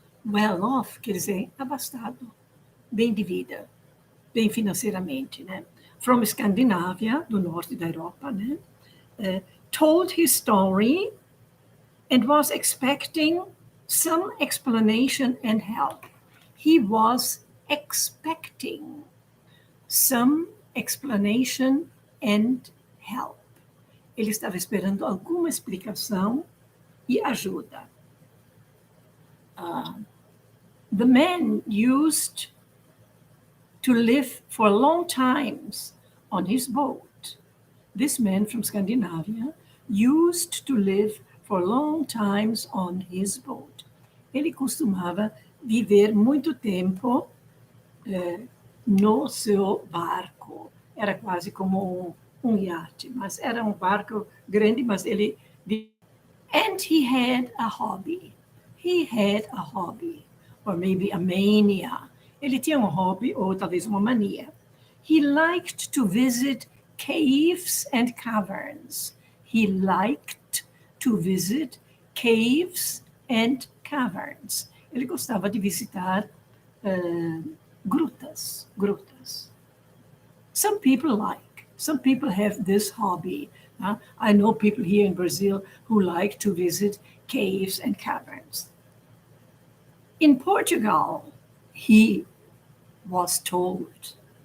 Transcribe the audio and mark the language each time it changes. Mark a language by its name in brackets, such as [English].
[Portuguese] Well off quer dizer abastado, bem de vida, bem financeiramente, né? [English] From Scandinavia, [Portuguese] do norte da Europa, né? [English] Told his story and was expecting some explanation and help. He was expecting some explanation and help. [Portuguese] Ele estava esperando alguma explicação e ajuda. [English] The man used to live for long times on his boat. This man from Scandinavia used to live for long times on his boat. [Portuguese] Ele costumava viver muito tempo no seu barco. Era quase como um iate, mas era um barco grande, mas ele... [English] And he had a hobby. He had a hobby, or maybe a mania. [Portuguese] Ele tinha hobby, ou talvez uma mania. [English] He liked to visit caves and caverns. He liked to visit caves and caverns. [Portuguese] Ele gostava de visitar grutas. [English] Some people have this hobby. I know people here in Brazil who like to visit caves and caverns. In Portugal, he was told.